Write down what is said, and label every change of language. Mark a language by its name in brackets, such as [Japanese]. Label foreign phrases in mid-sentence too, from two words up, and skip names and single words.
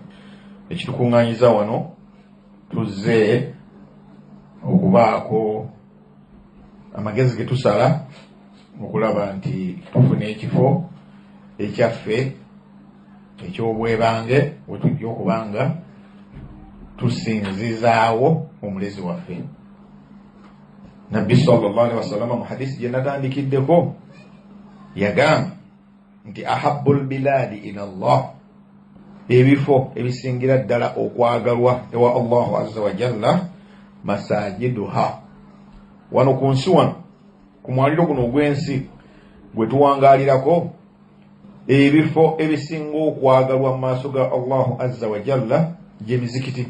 [Ganda] Ekitukuŋŋaanyiza wano tuzze okubaako amagezi ge tusala okulaba nti tufuna ekifo ekyaffe eky'obwebange we tujja okubanga tusinzizaawo omulezi waffe. Nabbi [Arabic] صلى الله عليه وسلم [Ganda] mu hadisi gye natandikiddeko yagamba nti [Arabic] أحب البلاد إلى الله, [Ganda] ebifo ebisingira ddala okwagalwa ewa [Arabic] الله عز وجل [Ganda] masajiduha. Wano ku nsi wano ku mwaliro guno ogw'ensi gwe tuwangaalirako, ebifo ebisinga okwagalwa mu maaso ga [Arabic] الله عز وجل [Ganda] gye mizikiti.